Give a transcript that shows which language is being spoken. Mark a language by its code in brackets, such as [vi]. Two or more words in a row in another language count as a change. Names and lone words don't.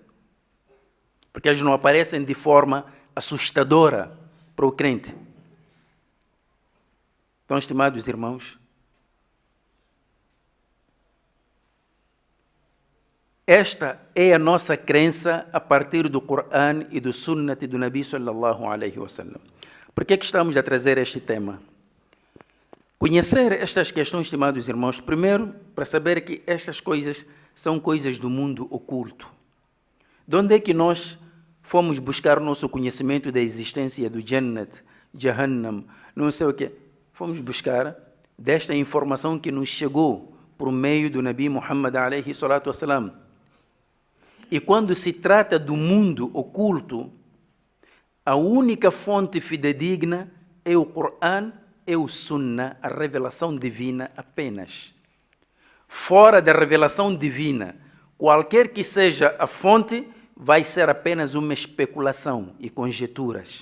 [pt] Porque eles não aparecem de forma assustadora para o crente. Então, estimados irmãos, esta é a nossa crença a partir do Coran e do Sunnat do Nabi [ar] صلى الله عليه وسلم. [pt] Por que estamos a trazer este tema? Conhecer estas questões, estimados irmãos, primeiro, para saber que estas coisas são coisas do mundo oculto. De onde é que nós fomos buscar o nosso conhecimento da existência do Jannat, Jahannam, não sei o quê? Fomos buscar desta informação que nos chegou por meio do Nabi Muhammad [ar] عليه الصلاة والسلام. [pt] E quando se trata do mundo oculto, a única fonte fidedigna é o Coran, é o Sunnah, a revelação divina apenas. Fora da revelação divina, qualquer que seja a fonte, vai ser apenas uma especulação e conjecturas.